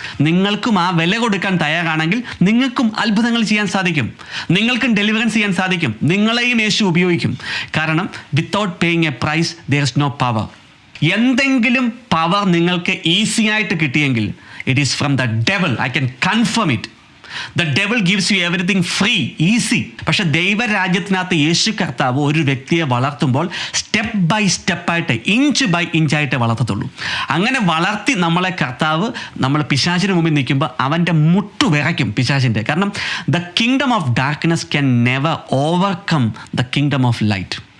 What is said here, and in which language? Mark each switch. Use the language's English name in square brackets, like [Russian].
[Malayalam] നിങ്ങൾക്കും ആ വില കൊടുക്കാൻ തയ്യാറാണെങ്കിൽ നിങ്ങൾക്കും അത്ഭുതങ്ങൾ ചെയ്യാൻ സാധിക്കും. നിങ്ങൾക്കും ഡെലിവറൻസ് ചെയ്യാൻ സാധിക്കും. നിങ്ങളെയും യേശു ഉപയോഗിക്കും. കാരണം [English] Without paying a price there is no power. [Malayalam] എന്തെങ്കിലും പവർ നിങ്ങൾക്ക് ഈസി ആയിട്ട് കിട്ടിയെങ്കിൽ [English] it is from the devil. I can confirm it. The devil gives you everything free, easy. [Malayalam] പക്ഷെ ദൈവരാജ്യത്തിനകത്ത് യേശു കർത്താവ് ഒരു വ്യക്തിയെ വളർത്തുമ്പോൾ സ്റ്റെപ്പ് ബൈ സ്റ്റെപ്പായിട്ട്, ഇഞ്ച് ബൈ ഇഞ്ചായിട്ട് വളർത്തത്തുള്ളൂ. അങ്ങനെ വളർത്തി നമ്മളെ കർത്താവ്, നമ്മൾ പിശാചിന് മുമ്പിൽ നിൽക്കുമ്പോൾ അവൻ്റെ മുട്ടു വിറയ്ക്കും പിശാചിൻ്റെ. [English] കാരണം the kingdom of darkness can never overcome the kingdom of light.